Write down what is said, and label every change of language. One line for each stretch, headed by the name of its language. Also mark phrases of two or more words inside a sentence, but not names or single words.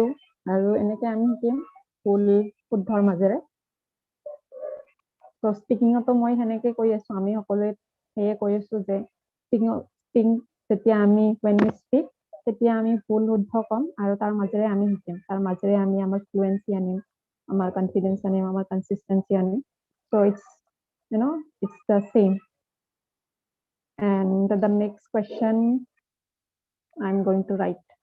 Assamese: আৰু এনেকে আমি শিকিম ফুল শুদ্ধৰ মাজেৰে। So স্পিকিঙতো মই সেনেকে কৈ আছো, আমি সকলোৱে সেয়ে কৈ আছো যে স্পিকিং যেতিয়া আমি
English: when we speak
Assamese: তেতিয়া আমি ভুল শুদ্ধ কম আৰু তাৰ মাজেৰে আমি শিকিম, তাৰ মাজেৰে আমি আমাৰ ফ্লুৱেন্সি আনিম, আমাৰ কনফিডেন্স আনিম, আমাৰ কনসিস্টেন্সি আনিম।
English: So it's the same. And the next question I'm going to write.